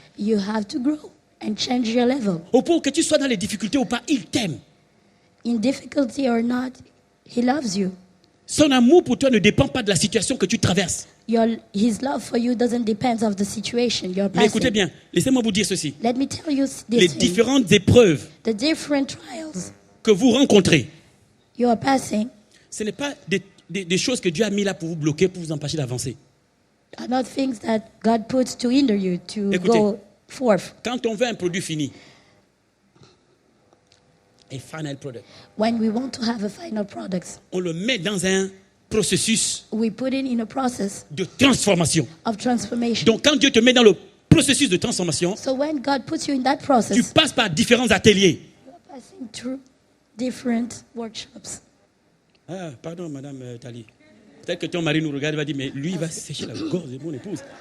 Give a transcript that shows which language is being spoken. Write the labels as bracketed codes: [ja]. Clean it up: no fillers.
[en] You have to grow and change your level. [fr] Au point que tu sois dans les difficultés ou pas, il t'aime. [en] In difficulty or not, he loves you. [fr] Son amour pour toi ne dépend pas de la situation que tu traverses. [en] His love for you doesn't depend on the situation you're [fr] Mais écoutez [en] passing. [fr] bien, laissez-moi vous dire ceci. [en] Let me tell you [fr] Les [en] this thing. [fr] différentes épreuves [en] The different trials [fr] que vous rencontrez, [en] you are passing [fr] ce n'est pas des choses que Dieu a mis là pour vous bloquer, pour vous empêcher d'avancer. [en] are not things that God puts to hinder you to [fr] Écoutez. [en] go forth. [fr] Quand on veut un produit fini, un [en] final product, When we want to have a final product, [fr] on le met dans un processus [en] we put it in a process [fr] de transformation. [en] of transformation. [fr] Donc quand Dieu te met dans le processus de transformation, [en] So when God puts you in that [fr] tu [en] process, [fr] passes par différents ateliers. [en] you're passing through different workshops. [fr] Ah, pardon, Madame Tali. Peut-être que ton mari nous regarde et va dire, mais lui, il va sécher la gorge de mon épouse.